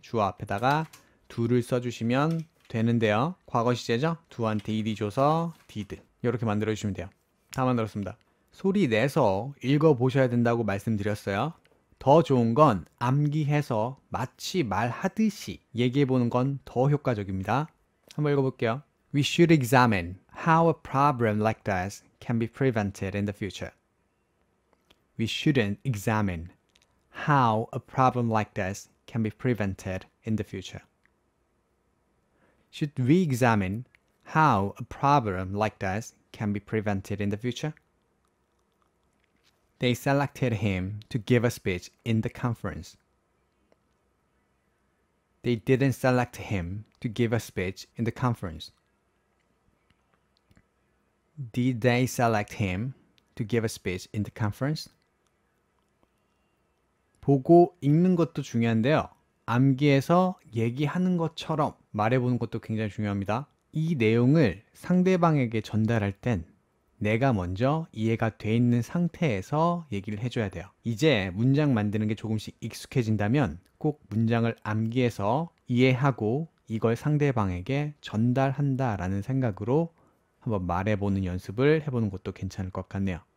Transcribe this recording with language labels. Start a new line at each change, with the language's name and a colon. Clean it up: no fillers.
Korean: 주어 앞에다가 do를 써주시면 되는데요. 과거 시제죠. do한테 ed 줘서 did, 이렇게 만들어 주시면 돼요. 다 만들었습니다. 소리 내서 읽어보셔야 된다고 말씀드렸어요. 더 좋은 건 암기해서 마치 말하듯이 얘기해보는 건 더 효과적입니다. 한번 읽어볼게요.
English: We should examine how a problem like this can be prevented in the future. We shouldn't examine how a problem like this can be prevented in the future. Should we examine how a problem like this can be prevented in the future? They selected him to give a speech in the conference. They didn't select him to give a speech in the conference. Did they select him to give a speech in the conference?
Korean: 보고 읽는 것도 중요한데요. 암기해서 얘기하는 것처럼 말해보는 것도 굉장히 중요합니다. 이 내용을 상대방에게 전달할 땐 내가 먼저 이해가 돼 있는 상태에서 얘기를 해줘야 돼요. 이제 문장 만드는 게 조금씩 익숙해진다면 꼭 문장을 암기해서 이해하고 이걸 상대방에게 전달한다라는 생각으로 한번 말해보는 연습을 해보는 것도 괜찮을 것 같네요.